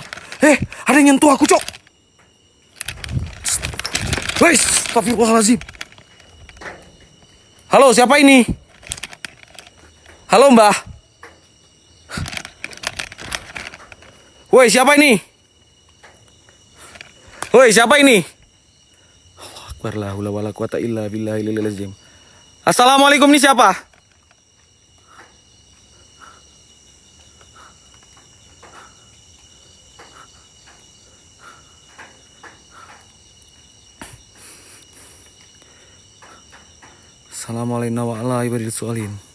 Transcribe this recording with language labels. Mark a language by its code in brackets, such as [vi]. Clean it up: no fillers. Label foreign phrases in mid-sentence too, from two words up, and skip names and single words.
[id] Ada yang nyentuh aku, cok. Wes, astagfirullahaladzim. Halo, siapa ini? Halo, Mbah. Woi, siapa ini? Woi, siapa ini? [ar] الله أكبر، لا حول ولا قوة إلا بالله العظيم. [id] Assalamualaikum, nih siapa? [ar] السلام عليكم ورحمة الله وبركاته.